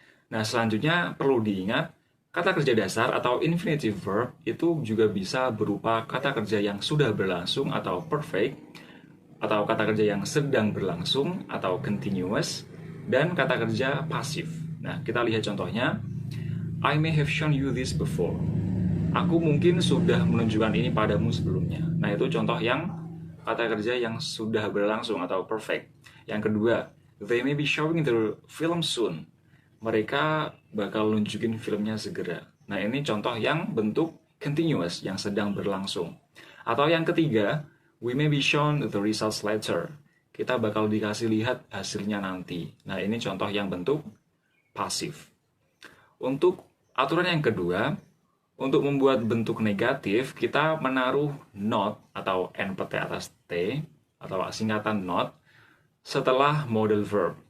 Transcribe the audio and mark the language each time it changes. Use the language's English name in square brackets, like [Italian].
[Indonesian] Nah, selanjutnya perlu diingat, kata kerja dasar atau infinitive verb itu juga bisa berupa kata kerja yang sudah berlangsung atau perfect, atau kata kerja yang sedang berlangsung atau continuous, dan kata kerja pasif. Nah, kita lihat contohnya. [English] I may have shown you this before. [Indonesian] Aku mungkin sudah menunjukkan ini padamu sebelumnya. Nah, itu contoh yang kata kerja yang sudah berlangsung atau perfect. Yang kedua, [English] they may be showing the film soon. [Indonesian] Mereka bakal nunjukin filmnya segera. Nah, ini contoh yang bentuk continuous, yang sedang berlangsung. Atau yang ketiga, [English] we may be shown the results later. [Indonesian] Kita bakal dikasih lihat hasilnya nanti. Nah, ini contoh yang bentuk pasif. Untuk aturan yang kedua, untuk membuat bentuk negatif, kita menaruh not atau NPT atas T, atau singkatan not, setelah modal verb.